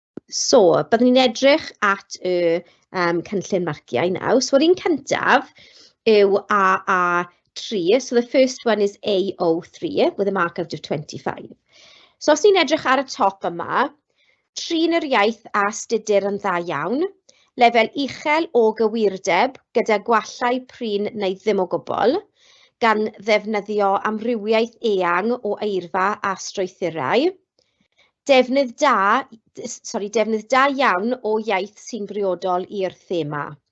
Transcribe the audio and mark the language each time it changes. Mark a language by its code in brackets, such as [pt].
[cy] So, byddwn ni'n edrych at y cynllun marciau nawr. So, yr un cyntaf yw AA3. [en] So, the first one is AO3 with a mark out of 25. [cy] So, os ni'n edrych ar y top yma, trin yr iaith a astudur yn dda iawn, lefel uchel o gywirdeb gyda gwallau prin neu ddim o gwbl, gan ddefnyddio amrywiaeth eang o eirfa a strwythurau, defnydd da iawn o iaith sy'n briodol i'r thema.